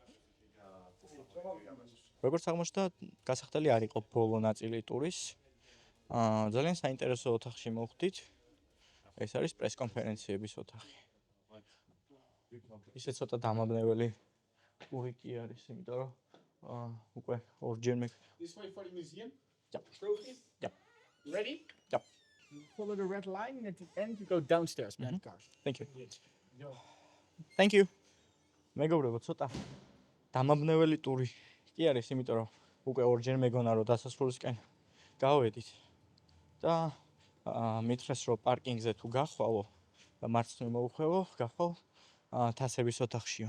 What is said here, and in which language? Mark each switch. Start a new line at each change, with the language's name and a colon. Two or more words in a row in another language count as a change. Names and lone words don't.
Georgian: როგორც აღმოჩნდა, გასახდელი არ იყო ბოლო ნაწილი ტურის. ძალიან საინტერესო ოთახში მოვხდით. ეს არის პრესკონფერენციების ოთახი. ისე ცოტა დამაბნეველი ტური კი არის, იმიტომ რომ უკვე ორჯერ მე
English: This way for the museum? Yep. Trophies? Yep. You ready? Yep. Follow the red line and at the end you go downstairs, behind the cars. Thank you. Go. Thank you.
Georgian: მეგობრებო, ცოტა დამაბნეველი ტური კი არის, იმიტომ რომ უკვე ორჯერ მეგონა რომ დასასრულისკენ გავედით. და მითხრეს რომ პარკინგზე თუ გახვალო და მარცხნივ მოუხვევო, გახვალ თასების ოთახშიო.